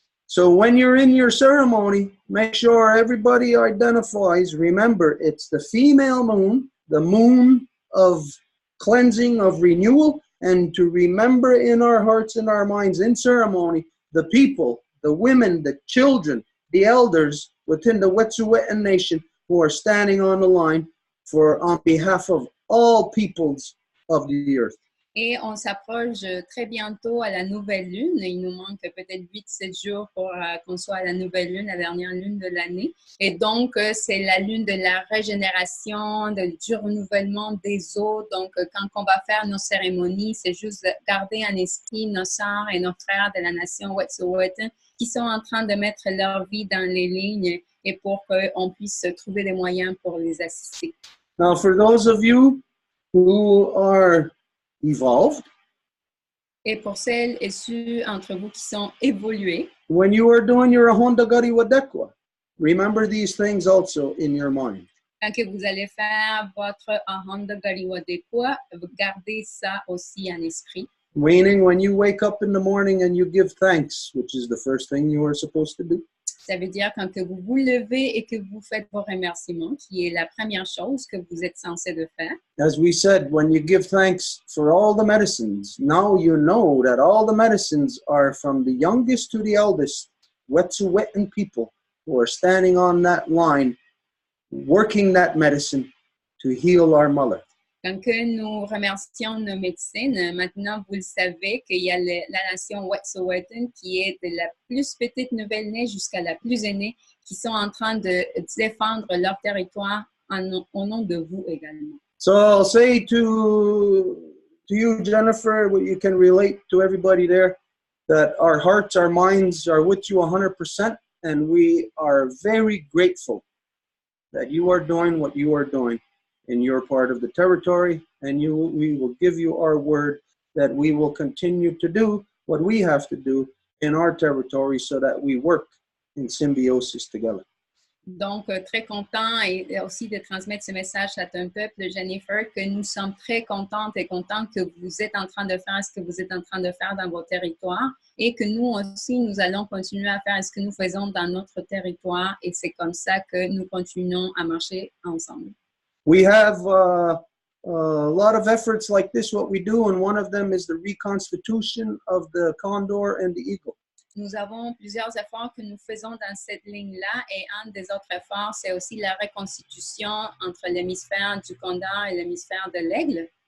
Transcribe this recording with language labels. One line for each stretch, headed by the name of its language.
English: So when you're in your ceremony, make sure everybody identifies, remember, it's the female moon, the moon of cleansing, of renewal, and to remember in our hearts and our minds in ceremony, the people, the women, the children, the elders within the Wet'suwet'en Nation who are standing on the line on behalf of all peoples of the earth.
French: Et on s'approche très bientôt à la nouvelle lune. Il nous manque peut-être 8-7 jours pour qu'on soit à la nouvelle lune, la dernière lune de l'année. Et donc, c'est la lune de la régénération, du renouvellement des eaux. Donc, quand on va faire nos cérémonies, c'est juste garder en esprit nos sœurs et nos frères de la nation Wet'suwet'en qui sont en train de mettre leur vie dans les lignes et pour qu'on puisse trouver des moyens pour les assister.
English: Now, for those of you who are evolved,
French: et pour celles et ceux entre vous qui sont évolués,
English: when you are doing your Ahonda Gari Wadekwa, remember these things also in your mind.
French: Quand que vous allez faire votre Ahonda Gari Wadekwa, gardez ça aussi en esprit.
English: Meaning when you wake up in the morning and you give thanks, which is the first thing you are supposed to do.
French: Ça veut dire quand que vous vous levez et que vous faites vos remerciements, qui est la première chose que vous êtes censé de faire.
English: As we said, when you give thanks for all the medicines, now you know that all the medicines are from the youngest to the eldest, Wet'suwet'en people who are standing on that line, working that medicine to heal our mother.
French: Quand que nous remercions nos médecines, maintenant vous le savez qu'il y a la nation Wet'suwet'en qui est de la plus petite nouvelle-née jusqu'à la plus aînée qui sont en train de défendre leur territoire au nom de vous également.
English: So I'll say to you, Jennifer, you can relate to everybody there, that our hearts, our minds are with you 100%, and we are very grateful that you are doing what you are doing in your part of the territory, and we will give you our word that we will continue to do what we have to do in our territory so that we work in symbiosis together.
French: Donc, très content et aussi de transmettre ce message à ton peuple, Jennifer, que nous sommes très contentes et contents que vous êtes en train de faire ce que vous êtes en train de faire dans vos territoires et que nous aussi, nous allons continuer à faire ce que nous faisons dans notre territoire et c'est comme ça que nous continuons à marcher ensemble.
English: We have a lot of efforts like this, what we do, and one of them is the reconstitution of the condor and the eagle.
French: Nous avons plusieurs efforts que nous faisons dans cette ligne-là et un des autres efforts, c'est aussi la reconstitution entre l'hémisphère du condor et l'hémisphère de l'aigle.